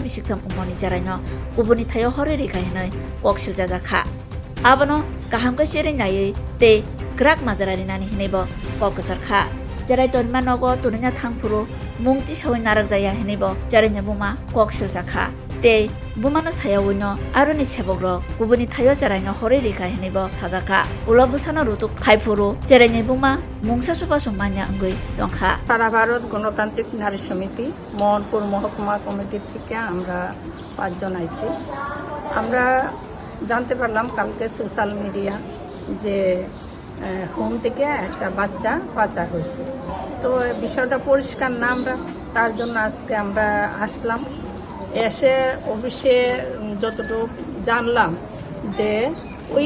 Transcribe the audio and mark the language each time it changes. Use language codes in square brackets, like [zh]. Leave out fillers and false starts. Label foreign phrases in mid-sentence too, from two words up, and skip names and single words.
[trp] bisiktam umoni jarai no ubuni thayo horiri kahinai koksil jajaka abono kahamka cheri ngai te grak majarari nani hinebo kokosar kha jarai tonma nogo tunya thangpuru mungti sawai narak jaya hinebo jarai nebuma koksil jaka te bumano sayawino aroni sebogro ubuni thayo jarai no horiri kahinebo sajaka ulobusano rutuk phaipuru jarai nebuma mungsa suba sumanya angui tongkha [bn] সারা ভারত গণতান্ত্রিক নারী সমিতি মোহনপুর মহকুমা কমিটির থেকে আমরা 5 জন আইছি আমরা জানতে পারলাম কালকে [en] social media [bn] যে হোম থেকে একটা বাচ্চা পাচার হয়েছে তো বিষয়টা পরিষ্কার না আমরা তার জন্য আজকে আমরা আসলাম এসে অফিসে যতটুকু জানলাম যে ওই